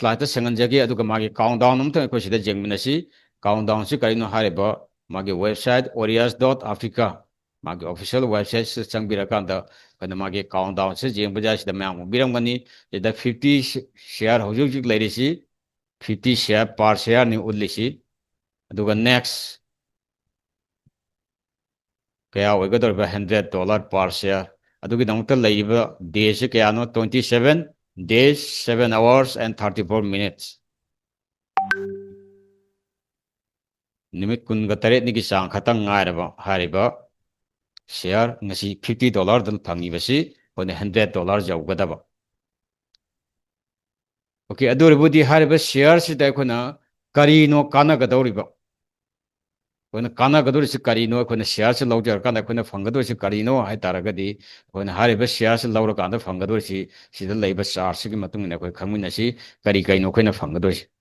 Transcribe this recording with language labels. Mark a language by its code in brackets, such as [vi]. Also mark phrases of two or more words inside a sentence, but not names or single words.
[mni] ꯁ꯭ꯂꯥꯏꯗꯇ ꯁꯦꯝꯍꯟꯖꯒꯦ ꯑꯗꯨꯒ ꯃꯥꯒꯤ ꯀꯥꯎꯟꯗꯥꯎꯟ ꯑꯃꯇꯪ ꯑꯩꯈꯣꯏ ꯁꯤꯗ ꯌꯦꯡꯃꯤꯟꯅꯁꯤ ꯀꯥꯎꯟꯗꯥꯎꯟꯁꯤ ꯀꯔꯤꯅꯣ ꯍꯥꯏꯔꯤꯕ ꯃꯥꯒꯤ ꯋꯦꯕꯁꯥꯏꯠ orias.africa ꯃꯥꯒꯤ ꯑꯣꯐꯤꯁꯤꯌꯦꯜ ꯋꯦꯕꯁꯥꯏꯠꯁꯤꯗ ꯆꯪꯕꯤꯔꯀꯥꯟꯗ ꯑꯩꯈꯣꯏꯅ ꯃꯥꯒꯤ ꯀꯥꯎꯟꯗꯥꯎꯟꯁꯤ ꯌꯦꯡꯕ ꯌꯥꯏ ꯁꯤꯗ ꯃꯌꯥꯝ ꯎꯕꯤꯔꯝꯒꯅꯤ ꯁꯤꯗ 50 ꯁꯤꯌꯔ ꯍꯧꯖꯤꯛ ꯍꯧꯖꯤꯛ ꯂꯩꯔꯤꯁꯤ 50 ꯁꯤꯌꯔ ꯄꯥꯔ ꯁꯤꯌꯔꯅꯤ ꯎꯠꯂꯤꯁꯤ ꯑꯗꯨꯒ ꯅꯦꯛꯁ ꯀꯌꯥ ꯑꯣꯏꯒꯗꯧꯔꯤꯕ $100 ꯄꯥꯔ ꯁꯤꯌꯔ ꯑꯗꯨꯒꯤꯗꯃꯛꯇ ꯂꯩꯔꯤꯕ ꯗꯦꯁꯤ ꯀꯌꯥꯅꯣ [en] 27 days 7 hours and 34 minutes [mni] ꯅꯨꯃꯤꯠ 18ꯅꯤꯒꯤ ꯆꯥꯡ ꯈꯛꯇꯪ ꯉꯥꯏꯔꯕ ꯍꯥꯏꯔꯤꯕ ꯁꯤꯌꯔ ꯉꯁꯤ $50ꯗ ꯐꯪꯉꯤꯕꯁꯤ ꯑꯩꯈꯣꯏꯅ $100 ꯌꯧꯒꯗꯕ ꯑꯣꯀꯦ ꯑꯗꯨ ꯑꯣꯏꯔꯕꯗꯤ ꯍꯥꯏꯔꯤꯕ ꯁꯤꯌꯔꯁꯤꯗ ꯑꯩꯈꯣꯏꯅ ꯀꯔꯤꯅꯣ ꯀꯥꯟꯅꯒꯗꯧꯔꯤꯕ ꯑꯩꯈꯣꯏꯅ ꯀꯥꯟꯅꯒꯗꯧꯔꯤꯁꯤ ꯀꯔꯤꯅꯣ ꯑꯩꯈꯣꯏꯅ ꯁꯤꯌꯔꯁꯤ ꯂꯧꯖꯔꯀꯥꯟꯗ ꯑꯩꯈꯣꯏꯅ ꯐꯪꯒꯗꯧꯔꯤꯁꯤ ꯀꯔꯤꯅꯣ ꯍꯥꯏꯇꯥꯔꯒꯗꯤ ꯑꯩꯈꯣꯏꯅ ꯍꯥꯏꯔꯤꯕ ꯁꯤꯌꯔꯁꯤ ꯂꯧꯔꯀꯥꯟꯗ ꯐꯪꯒꯗꯧꯔꯤꯁꯤ ꯁꯤꯗ ꯂꯩꯕ ꯆꯥꯔꯠꯁꯤꯒꯤ ꯃꯇꯨꯡ ꯏꯟꯅ ꯑꯩꯈꯣꯏ ꯈꯪꯃꯤꯟꯅꯁꯤ ꯀꯔꯤ ꯀꯔꯤꯅꯣ ꯑꯩꯈꯣꯏꯅ ꯐꯪꯒꯗꯧꯔꯤꯁꯤ